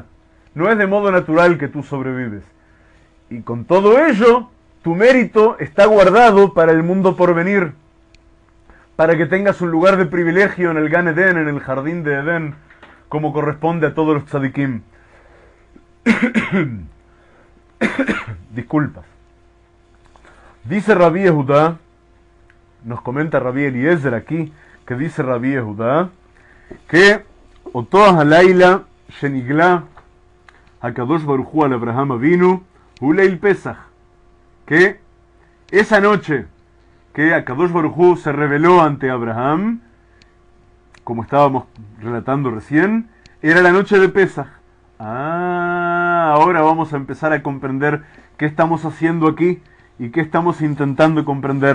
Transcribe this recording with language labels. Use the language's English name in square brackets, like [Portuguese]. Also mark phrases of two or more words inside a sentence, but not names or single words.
[Spanish] No es de modo natural que tú sobrevives. Y con todo ello, tu mérito está guardado para el mundo por venir, para que tengas un lugar de privilegio en el [Hebrew] גן עדן, [Spanish] en el jardín de Edén, como corresponde a todos los tzadikim. Disculpas. Dice Rabí Yehudá, nos comenta Rabí Eliezer aquí, que dice Rabí Yehudá, que [Hebrew] אותו הלילה שנגלה הקדוש ברוך הוא על אברהם אבינו הוא ליל פסח, [Spanish] que esa noche que [Hebrew] הקדוש ברוך הוא [Spanish] se reveló ante Abraham, como estábamos relatando recién, era la noche de Pesach. Ahora vamos a empezar a comprender qué estamos haciendo aquí y qué estamos intentando comprender.